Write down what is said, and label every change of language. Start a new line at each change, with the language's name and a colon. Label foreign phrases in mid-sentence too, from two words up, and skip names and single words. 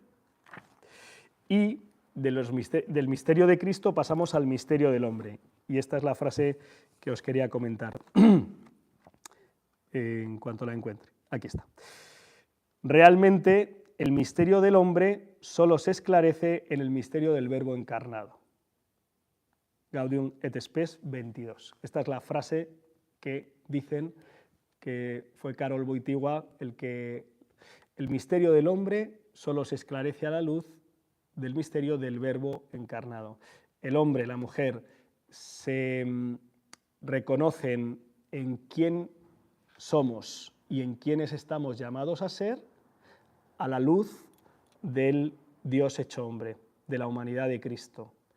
Spanish: Y del misterio de Cristo pasamos al misterio del hombre. Y esta es la frase que os quería comentar en cuanto la encuentre. Aquí está. Realmente el misterio del hombre solo se esclarece en el misterio del Verbo encarnado. Gaudium et Spes 22. Esta es la frase que dicen que fue Karol Wojtyła el misterio del hombre solo se esclarece a la luz del misterio del Verbo encarnado. El hombre, la mujer, se reconocen en quién somos y en quiénes estamos llamados a ser a la luz del Dios hecho hombre, de la humanidad de Cristo.